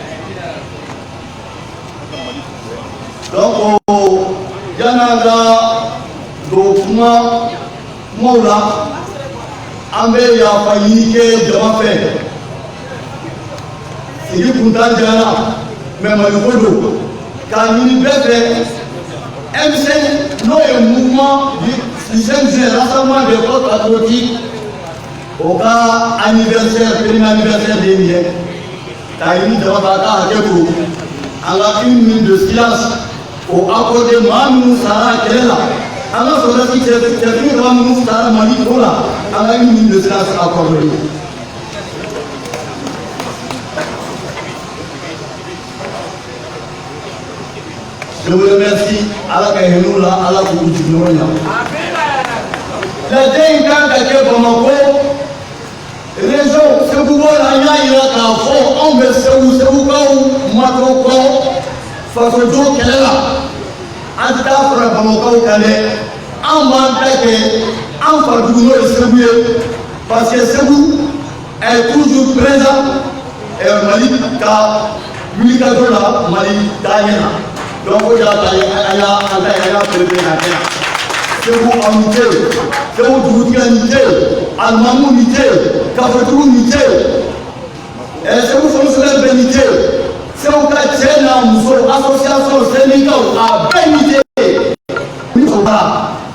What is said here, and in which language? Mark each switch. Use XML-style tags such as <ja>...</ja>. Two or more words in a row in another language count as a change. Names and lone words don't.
<bm>donc yan'an ka don kumaw la an bɛ yafa ɲini kɛ jama fɛ sigi kuntan jara mɛ maliko don k'a ɲini bɛɛ fɛ MC n'o ye</bm> <fr>mouvement du CNG rassemblement des forces patriotiques</fr> <bm>o ka</bm> <fr>anniversaire premier anniversaire</fr> <bm>de nin ye k'a ɲini jama fɛ a ka hakɛ to an ka</bm> <fr>une minute de silence</fr> <bm>o accordé maa minnu sara kɛlɛ la. an ka sɔrɔdasi cɛfini saba minnu sara mali ko la an ka</bm> <fr>une minute de silence accordé. Je vous remercie</fr> <bm>ala ka hinɛ u la ala k'u jiginyɔrɔ ɲa. lajɛ in kan ka kɛ Bamako région Segu bɔ la an y'a yira k'a fɔ anw bɛ segukaw matɔ kɔ fasojo kɛlɛ la. an tɛ taa fara Bamakaw kan dɛ an b'an ta kɛ an farjugu n'o ye Segu ye parce</bm> <fr>que Segu est toujours présent</fr> <bm>Mali ka wulikajɔ la Mali taɲɛ na donc o de y'a ta ye an y'a préféré ka kɛ yan Segu aw ni ce Segu dugutigi ni ce alimamu ni ce kafotigiw ni ce Segu fonctionnaire bɛɛ ni ce Segu ka cɛ n'a muso</bm> <fr>association syndicale</fr> <bm>a bɛɛ ni ce ni o baara</bm>